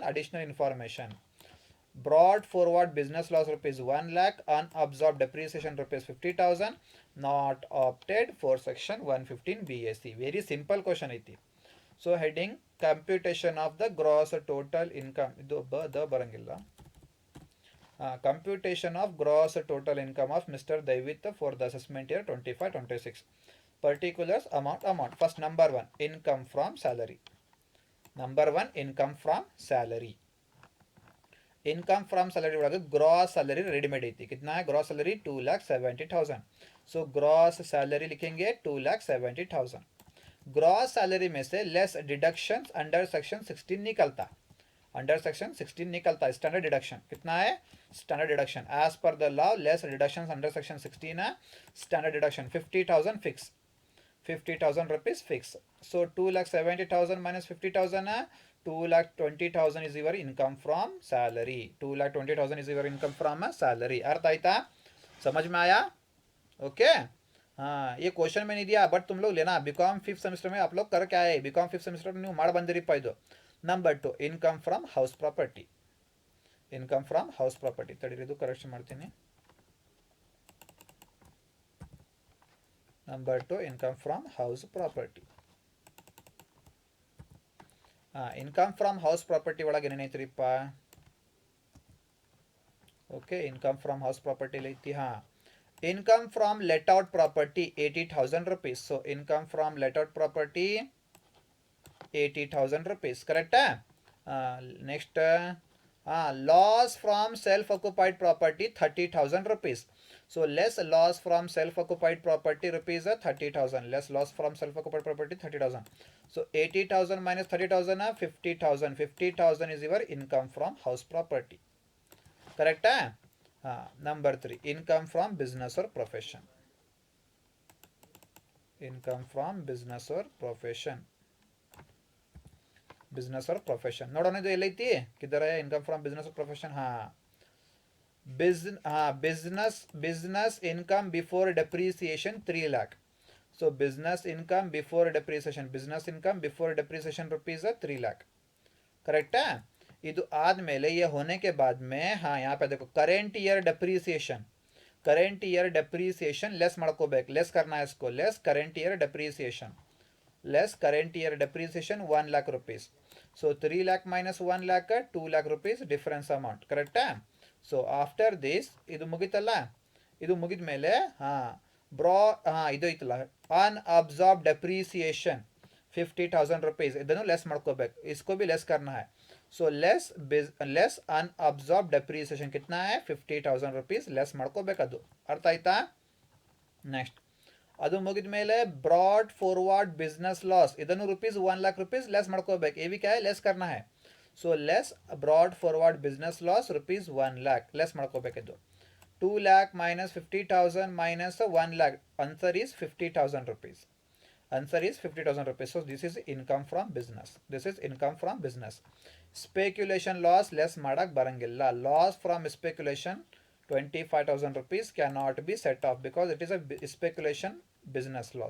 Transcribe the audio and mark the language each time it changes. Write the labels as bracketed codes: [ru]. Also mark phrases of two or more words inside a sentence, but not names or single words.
[en] Additional information: brought forward business loss rupees 1 lakh, unabsorbed depreciation rupees 50,000, not opted for section 115 BSc. Very simple question ಐತಿ. So heading computation of the gross total income, [kn] ಇದು ಬರಂಗಿಲ್ಲ. [en] Computation of gross total income of Mr. Daivit for the assessment year 25-26. Particulars: amount. First, number 1, income from salary. Number 1, income from salary. income from salary ಒಳಗೆ gross salary readymade ಐತಿ. [hi] कितना है [en] gross salary? 2,70,000. so gross salary लिखेंगे 2,70,000. gross salary [hi] में से [en] less deduction under section 16 निकलता. under section 16 निकलता standard deduction. [hi] कितना है [en] standard deduction? as per the law less deduction under section 16 है. standard deduction 50,000 fix. 50,000 rupees fix. So 2,70,000 minus 50,000 है. 2,20,000 is your income from salary. 2,20,000 is your income from salary. [kn] ಅರ್ಥ ಆಯ್ತಾ? [hi] समझ में आया? ओके. हाँ, ये क्वेश्चन में नहीं दिया बट तुम लोग लेना. बीकॉम 5th सेमेस्टर में आप लोग कर क्या है? [en] BCom 5th semester में [kn] ಮಾಡ್ ಬಂದೀರಪ್ಪ ಇದು. [en] number 2, income from house property. income from house property. [kn] ತಡೀರಿ, ಇದು ಕರೆಕ್ಷನ್ ಮಾಡ್ತೀನಿ. [en] number 2, income from house property. income from house property [kn] ಒಳಗೆ ಏನೇನೈತ್ರಿಪ್ಪ? [en] okay, income from house property ಐತಿ. ಹಾ, income from let out property 80,000 rupees. so income from let out property 80,000 rupees. correct-ಆ? ನೆಕ್ಸ್ಟ್, loss from self-occupied property 30,000 rupees. So less loss from self-occupied property rupees 30,000. Less loss from self-occupied property 30,000. So 80,000 minus 30,000 50,000. 50,000 is your income from house property. Correct? Number 3, income from business or profession. Income from business or profession. business और profession [kn] ನೋಡೋಣ ಇದು ಎಲ್ಲೈತಿ [hi] किधर है [en] income from business और profession. हाँ, business income before depreciation 3 lakh. so business income before depreciation rupees 3 lakh. [hi] करेक्ट है? [kn] ಇದು ಆದ್ಮೇಲೆ [hi] ये होने के बाद में, हाँ यहाँ पे देखो [en] current year depreciation less [hi] ಮಾಡ್ಕೋಬೇಕು. लेस करना है इसको. [en] less current year depreciation. Less current year depreciation 1 lakh rupees. So 3 lakh minus 1 lakh 2 lakh rupees difference amount. Correct? So after this [kn] ಇದು ಮುಗಿತಲ್ಲ, ಇದು ಮುಗಿದ ಮೇಲೆ ಇದು ಐತಲ್ಲ [en] unabsorbed depreciation 50,000 rupees. [kn] ಇದನ್ನು ಲೆಸ್ ಮಾಡ್ಕೋಬೇಕು. [hi] इसको भी लेस करना है. [en] So less unabsorbed depreciation [hi] कितना है? [kn] 50,000 rupees लेस ಮಾಡ್ಕೋಬೇಕು. ಅದು ಅರ್ಥ ಆಯ್ತಾ? ನೆಕ್ಸ್ಟ್, ಅದು ಮುಗಿದ ಮೇಲೆ [en] brought forward business loss [kn] ಇದನ್ನು [en] rupees 1 lakh rupees [kn] लेस ಮಾಡ್ಕೋಬೇಕು. [hi] ये भी क्या है? लेस करना है. [en] So less brought forward business loss rupees 1 lakh less ಮಾಡ್ಕೋಬೇಕು. ಇದು 2 lakh minus 50,000 minus 1 lakh. Answer is 50,000 rupees. Answer is 50,000 rupees. So this is income from business. This is income from business. Speculation loss less [kn] ಮಾಡಕ್ ಬರಂಗಿಲ್ಲ. [en] Loss from speculation 25,000 rupees cannot be set off because it is a speculation business loss.